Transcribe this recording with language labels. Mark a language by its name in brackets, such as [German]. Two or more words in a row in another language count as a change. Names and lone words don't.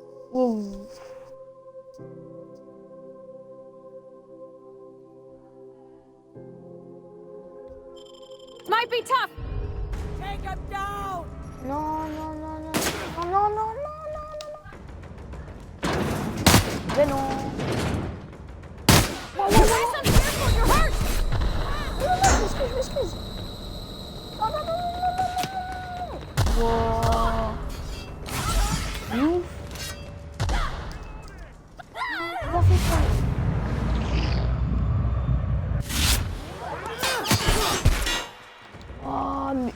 [English] Wow. Might be tough. Take him down. [French] Non, non, non, non. Non, non, non, non, non, non. Mais non. Non, non, non. Non, non, je m'excuse. Non, non, non, non, non, non. Wow. Ouf. Comment on fait ça? Oh, mais...